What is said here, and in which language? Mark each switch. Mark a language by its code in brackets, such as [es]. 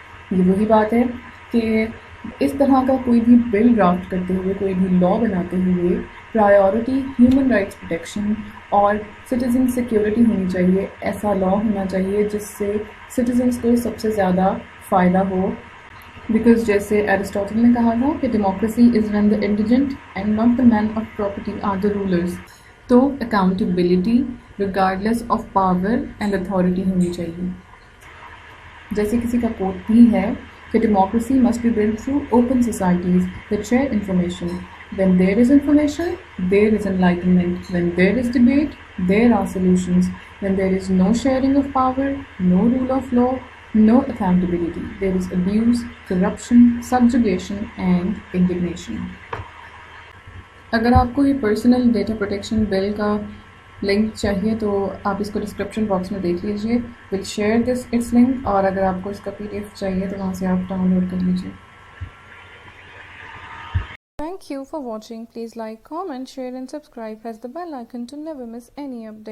[ur] یہ وہی بات ہے کہ اس طرح کا کوئی بھی بل ڈرافٹ کرتے ہوئے، کوئی بھی لا بناتے ہوئے پرائیورٹی ہیومن رائٹس پروٹیکشن اور سٹیزن سیکیورٹی ہونی چاہیے. ایسا لا ہونا چاہیے جس سے سٹیزنس کو سب سے زیادہ فائدہ ہو. [en] because [ur] جیسے ایرسٹوٹل نے کہا تھا کہ [en] Democracy is when the indigent and not the men of property are the rulers. تو accountability regardless of power and authority [ur] ہونی چاہیے. جیسے کسی کا کوٹ بھی ہے کہ [en] Democracy must be built through open societies that share information. When there is information, there is enlightenment. When there is debate, there are solutions. When there is no sharing of power, no rule of law, no accountability, there is abuse, corruption, subjugation and indignation. [ur] اگر آپ کو یہ personal data protection bill کا link چاہیے تو آپ اس کو description box میں دیکھ لیجیے. [en] will share this its link, [ur] اور اگر آپ کو اس کا PDF چاہیے تو وہاں سے آپ ڈاؤن لوڈ کر لیجیے. [en] Thank you for watching. Please like, comment, share and subscribe. Press the bell icon to never miss any update.